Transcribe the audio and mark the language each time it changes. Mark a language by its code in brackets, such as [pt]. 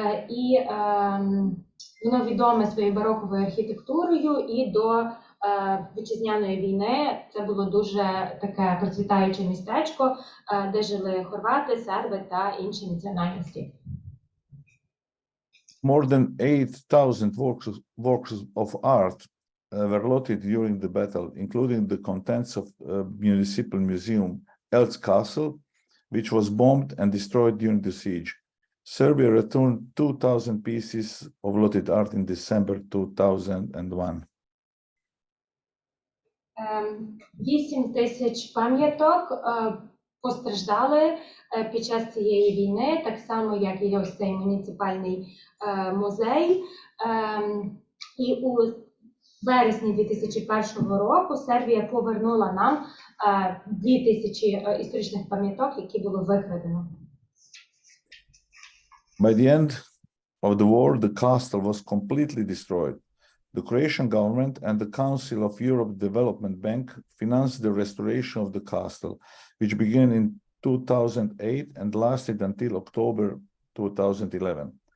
[uk] І воно відоме своєю бароковою архітектурою, і до вітчизняної війни це було дуже таке процвітаюче містечко, де жили хорвати, серби та інші національності. [en] More than 8,000 works of art were looted during the battle, including the contents of municipal museum, Elst Castle, which was bombed and destroyed during the siege. Serbia returned 2,000 pieces of looted art in December 2001. [uk] 8,000 пам'яток постраждали під час цієї війни, так само, як і ось цей муніципальний музей. І у вересні 2001 року Сербія повернула нам 2,000 історичних пам'яток, які було викрадено. [en] By the end of the war, the castle was completely destroyed. The Croatian government and the Council of Europe Development Bank financed the restoration of the castle, which began in 2008 and lasted until October 2011.